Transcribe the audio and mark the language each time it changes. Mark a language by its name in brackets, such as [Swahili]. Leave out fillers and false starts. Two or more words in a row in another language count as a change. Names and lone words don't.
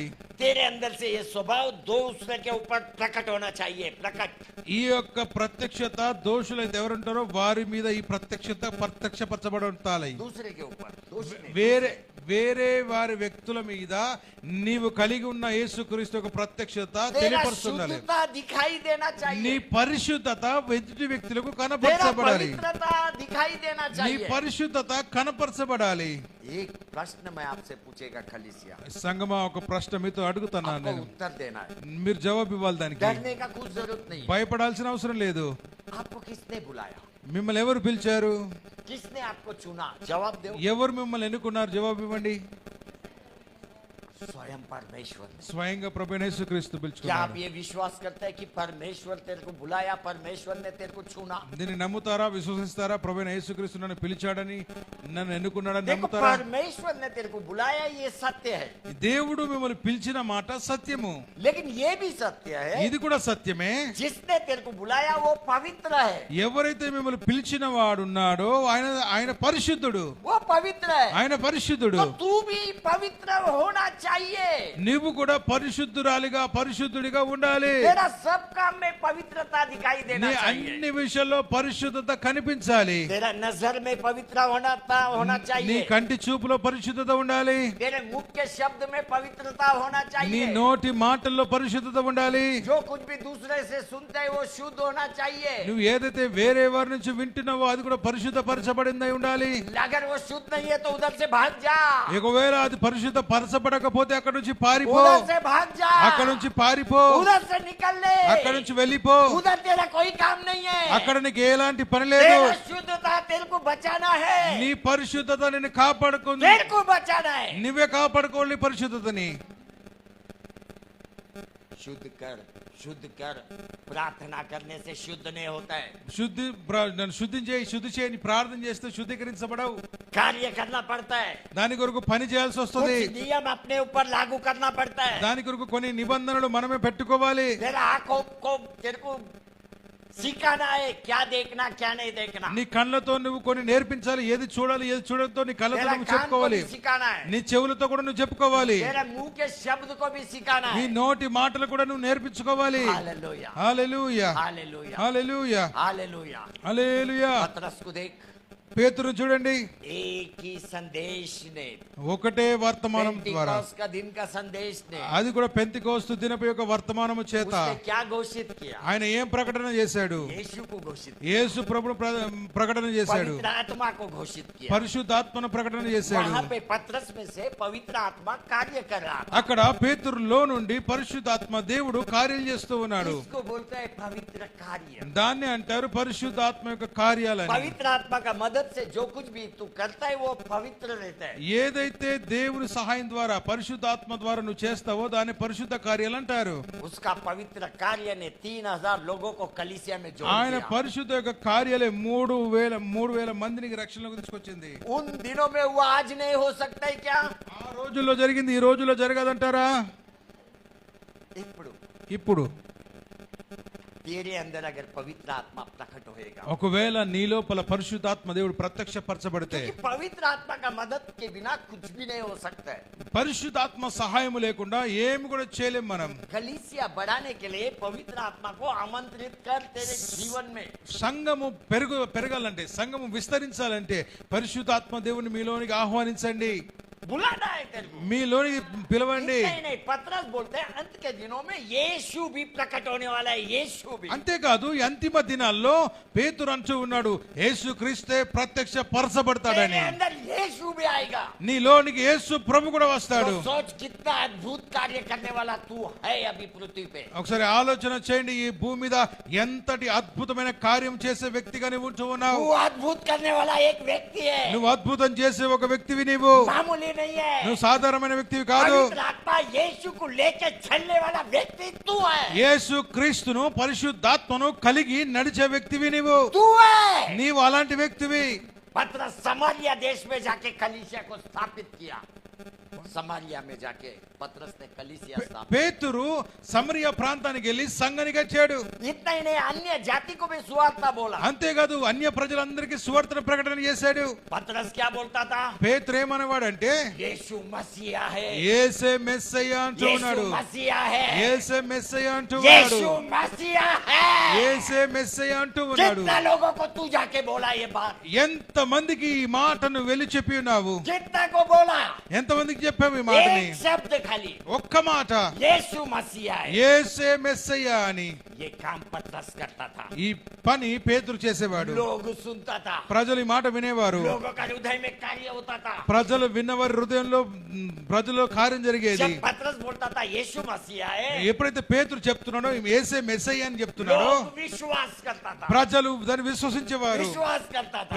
[Hindi] तेरे अंदर से ये स्वभाव दूसरे के ऊपर प्रकट होना चाहिए। प्रकट। [Telugu] ఈ యొక్క ప్రత్యక్షత దోషులైతే ఎవరుంటారో వారి మీద ఈ ప్రత్యక్షత ప్రత్యక్షపరచబడి ఉండాలి. [Hindi] दूसरे के ऊपर दोष नहीं। [Telugu] వేరే వారి వ్యక్తుల మీద నీవు కలిగి ఉన్న యేసుక్రీస్తు యొక్క ప్రత్యక్షత [Hindi] तेरा [Telugu] తెలియపరుస్తుండాలి. [Hindi] शुद्धता दिखाई देना [Telugu] నీ [Hindi] चाहिए। [Telugu] పరిశుద్ధత ఎదుటి వ్యక్తులకు [Hindi] तेरा [Telugu] కనపరచబడాలి. [Hindi] पवित्रता दिखाई देना [Telugu] నీ [Hindi] चाहिए। [Telugu] పరిశుద్ధత కనపరచబడాలి. [Hindi] एक प्रश्न मैं आपसे पूछेगा कलीसिया, [Telugu] సంగమా, ఒక ప్రశ్న మీతో అడుగుతున్నాను [Hindi] आपको [Telugu] నేను. [Hindi] उत्तर देना है। [Telugu] మీరు జవాబు ఇవ్వాలి దానికి. [Hindi] डरने का कुछ जरूरत नहीं है। [Telugu] భయపడాల్సిన అవసరం లేదు. [Hindi] आपको किसने बुलाया? [Telugu] మిమ్మల్ని ఎవరు పిలిచారు? [Hindi] किसने आपको चुना? जवाब दो। [Telugu] ఎవరు మిమ్మల్ని ఎన్నుకున్నారు? జవాబు ఇవ్వండి. [Hindi] स्वयं परमेश्वर ने। [Telugu] స్వయంగా ప్రభువైన యేసుక్రీస్తు [Hindi] क्या आप [Telugu] పిలుచుకున్నాడు. [Hindi] ये विश्वास करते हैं कि परमेश्वर तेरे को बुलाया, परमेश्वर ने तेरे को चुना? [Telugu] దీన్ని నమ్ముతారా, విశ్వసిస్తారా? ప్రభువైన యేసుక్రీస్తు నన్ను పిలిచాడని, నన్ను ఎన్నుకున్నాడని [Hindi] देखो, [Telugu] నమ్ముతారా? [Hindi] परमेश्वर ने तेरे को बुलाया, ये सत्य है। [Telugu] దేవుడు మిమ్మల్ని పిలిచిన మాట సత్యము. [Hindi] लेकिन ये भी सत्य है, [Telugu] ఇది కూడా సత్యమే. [Hindi] जिसने तेरे को बुलाया वो पवित्र है। [Telugu] ఎవరైతే మిమ్మల్ని పిలిచిన వాడున్నాడో ఆయన పరిశుద్ధుడు. [Hindi] वो पवित्र है। [Telugu] ఆయన పరిశుద్ధుడు. [Hindi] तो तू भी पवित्र होना चाहिए। [Telugu] నీవు కూడా పరిశుద్ధురాలిగా, పరిశుద్ధుడిగా ఉండాలి. [Hindi] तेरा सब काम में पवित्रता दिखाई [Telugu] నీ [Hindi] देना चाहिए। [Telugu] అన్ని విషయాల్లో పరిశుద్ధత కనిపించాలి. [Hindi] तेरा नजर में पवित्र होना [Telugu] నీ [Hindi] चाहिए। [Telugu] కంటి చూపులో పరిశుద్ధత ఉండాలి. [Hindi] तेरे मुख के शब्द में पवित्रता होना [Telugu] నీ [Hindi] चाहिए। [Telugu] నోటి మాటల్లో పరిశుద్ధత ఉండాలి. [Hindi] जो कुछ भी दूसरे से सुनते हैं वो शुद्ध होना चाहिए। [Telugu] నువ్వు ఏదైతే వేరే వారి నుంచి వింటున్నావో అది కూడా పరిశుద్ధపరచబడిందై ఉండాలి. [Hindi] अगर वो शुद्ध नहीं है तो उधर से भाग जा। [Telugu] ఒకవేళ అది పరిశుద్ధపరచబడకపోతే అక్కడ నుంచి పారిపో. [Hindi] उधर से भाग जा। [Telugu] అక్కడ నుంచి పారిపో. [Hindi] उधर से निकल ले। [Telugu] అక్కడ నుంచి వెళ్ళిపో. [Hindi] उधर तेरा कोई काम नहीं है। [Telugu] అక్కడ నీకు ఎలాంటి పని లేదు. [Hindi] तेरा शुद्धता तेरे को बचाना है। [Telugu] నీ పరిశుద్ధత నిన్ను కాపాడుకుంది. [Hindi] तेरे को बचाना है। [Telugu] నువ్వే కాపాడుకోవాలి పరిశుద్ధతని. [Hindi] शुद्ध कर। प्रार्थना करने से शुद्ध नहीं होता है। [Telugu] నన్ను శుద్ధి చేయని ప్రార్థన చేస్తే శుద్ధీకరించబడవు. [Hindi] कार्य करना पड़ता है। [Telugu] దాని కొరకు పని చేయాల్సి వస్తుంది. [Hindi] कुछ नियम अपने ऊपर लागू करना पड़ता है। [Telugu] దాని కొరకు కొన్ని నిబంధనలు మనమే పెట్టుకోవాలి. [Hindi] तेरा आंखों को तेरे को सिखाना है क्या देखना क्या नहीं देखना। [Telugu] నీ కళ్ళతో నువ్వు కొన్ని నేర్పించాలి. ఏది చూడాలి, ఏది చూడద్దో నీ కళ్ళతో [Hindi] तेरा [Telugu] నువ్వు [Hindi] कान को [Telugu] చెప్పుకోవాలి. [Hindi] भी सिखाना है। [Telugu] నీ చెవులతో కూడా నువ్వు చెప్పుకోవాలి. [Hindi] तेरा मुंह के शब्द को भी सिखाना [Telugu] నీ [Hindi] है। [Telugu] నోటి మాటలు కూడా నువ్వు నేర్పించుకోవాలి. [Hindi] हालेलुया [Telugu] హల్లెలూయా, [Hindi] हालेलुया [Telugu] హల్లెలూయా, [Hindi] हालेलुया। [Telugu] హల్లెలూయా. [Hindi] पतरस को देख, [Telugu] పేతురు చూడండి, [Hindi] एक ही संदेश ने, [Telugu] ఒకటే వర్తమానం ద్వారా, [Hindi] पेंटिकोस्त का दिन का संदेश ने, [Telugu] అది కూడా పెంతెకోస్తు దినపు యొక్క వర్తమానము చేత [Hindi] उसने क्या घोषित किया? [Telugu] ఆయన ఏం ప్రకటన చేశాడు? [Hindi] यीशु को घोषित किया, [Telugu] యేసు ప్రభువు ప్రకటన చేశాడు. [Hindi] पवित्र आत्मा को घोषित किया। [Telugu] పరిశుద్ధాత్మను ప్రకటన చేశాడు. [Hindi] वहां पे पतरस में से पवित्र आत्मा कार्य कर रहा था। [Telugu] అక్కడ పేతురులో నుండి పరిశుద్ధాత్మ దేవుడు కార్యాలు చేస్తూ ఉన్నాడు. [Hindi] इसको बोलते हैं पवित्र कार्य। [Telugu] దాన్ని అంటారు పరిశుద్ధాత్మ యొక్క కార్యాలని. [Hindi] पवित्र आत्मा का मदद से जो कुछ भी तू करता है वो पवित्र रहता है। [Telugu] ఏదైతే దేవుని సహాయం ద్వారా పరిశుద్ధాత్మ ద్వారా నువ్వు చేస్తావో దాన్ని పరిశుద్ధ కార్యాలు అంటారు. [Hindi] उसका पवित्र कार्य ने 3000 लोगों को कलीसिया में जोड़ [Telugu] ఆయన [Hindi] दिया। [Telugu] పరిశుద్ధ యొక్క కార్యాలే 3000 మందిని రక్షణలోకి తీసుకొచ్చింది. [Hindi] उन दिनों में वो आज नहीं हो सकता है क्या? [Telugu] ఆ రోజుల్లో జరిగింది ఈ రోజుల్లో జరగదంటారా? ఇప్పుడు [Hindi] तेरे अंदर अगर पवित्र आत्मा प्रकट होएगा, [Telugu] ఒకవేళ నీ లోపల పరిశుద్ధాత్మ దేవుడు ప్రత్యక్షపరచబడితే, [Hindi] क्योंकि पवित्र आत्मा का मदद के बिना कुछ भी नहीं हो सकता है। [Telugu] పరిశుద్ధాత్మ సహాయం లేకుండా ఏమి కూడా చేయలేం మనం. [Hindi] कलीसिया बढ़ाने के लिए पवित्र आत्मा को आमंत्रित कर तेरे जीवन में। [Telugu] సంఘము పెరగాలంటే, సంఘము విస్తరించాలంటే పరిశుద్ధాత్మ దేవుని మీలోనికి ఆహ్వానించండి. [Hindi] बुलाना है तेरे को। [Telugu] మీలోనికి పిలవండి. [Hindi] नहीं, पतरस बोलते हैं अंत के दिनों में यीशु भी प्रकट होने वाला है। यीशु भी। [Telugu] అంతేకాదు ఈ అంతిమ దినాల్లో పేతురు అంటూ ఉన్నాడు యేసు క్రీస్తే ప్రత్యక్ష పరచబడతాడని. [Hindi] तेरे अंदर यीशु भी आएगा। [Telugu] నీలోనికి యేసు ప్రభు కూడా వస్తాడు. [Hindi] तो सोच कितना अद्भुत कार्य करने वाला तू है अभी पृथ्वी पे। [Telugu] ఒకసారి ఆలోచన చేయండి, ఈ భూమి మీద ఎంతటి అద్భుతమైన కార్యం చేసే వ్యక్తిగా నువ్వు ఉంటూ ఉన్నావు. [Hindi] तू अद्भुत करने वाला एक व्यक्ति है। [Telugu] నువ్వు అద్భుతం చేసే ఒక వ్యక్తివి. నీవు [Hindi] मामूली नहीं है। [Telugu] నువ్వు సాధారణమైన వ్యక్తివి కాదు. [Hindi] पवित्र आत्मा यीशु को लेके चलने वाला व्यक्ति तू है। [Telugu] యేసు క్రీస్తును పరిశుద్ధాత్మను కలిగి నడిచే వ్యక్తివి నీవు. [Hindi] तू है। [Telugu] నీవు అలాంటి వ్యక్తివి. [Hindi] पतरस समारिया देश में जाके कलीसिया को स्थापित किया। समारिया में जाके पतरस ने कलीसिया स्थापित। [Telugu] పేతురు సమరియా ప్రాంతానికి వెళ్ళి సంఘాన్ని కట్టాడు. [Hindi] इतना ही नहीं, अन्य जाति को भी सुवार्ता बोला। [Telugu] అంతేకాదు అన్య ప్రజలందరికీ సువార్త ప్రకటన చేశాడు. [Hindi] पतरस क्या बोलता था? [Telugu] పేతురు ఏమనేవాడంటే [Hindi] यीशु मसीहा है, [Telugu] యేసే మెస్సయ్య అంటూ [Hindi] यीशु [Telugu] ఉన్నాడు. [Hindi] मसीहा है, [Telugu] యేసే మెస్సయ్య అంటూ ఉన్నాడు. [Hindi] यीशु मसीहा है। [Telugu] యేసే మెస్సయ్య అంటూ ఉన్నాడు. [Hindi] कितना लोगों को तू जाके बोला ये बात? [Telugu] ఎంత మందికి ఈ మాటను వెళ్ళి చెప్పి ఉన్నావు? [Hindi] कितना को बोला? [Telugu] ఎంత మందికి చెప్పావు ఈ మాటని? [Hindi] एक शब्द खाली, [Telugu] ఒక్క మాట, [Hindi] यीशु मसीहा है। [Telugu] యేసే మెస్సయ్య అని. [Hindi] ये काम पतरस करता था। [Telugu] ఈ పని పేతురు చేసేవాడు. [Hindi] लोग सुनता था, [Telugu] ప్రజలు ఈ మాట వినేవారు. [Hindi] लोगों का हृदय में कार्य होता था। [Telugu] ప్రజలు విన్నవారి హృదయంలో ప్రజల్లో కార్యం జరిగేది. [Hindi] जब पतरस बोलता था यीशु मसीहा है, [Telugu] ఎప్పుడైతే పేతురు చెప్తున్నాడో యేసే మెస్సయ్య అని చెప్తున్నాడో [Hindi] लोग विश्वास करता था, [Telugu] ప్రజలు దాన్ని విశ్వసించేవారు. [Hindi] विश्वास करता था।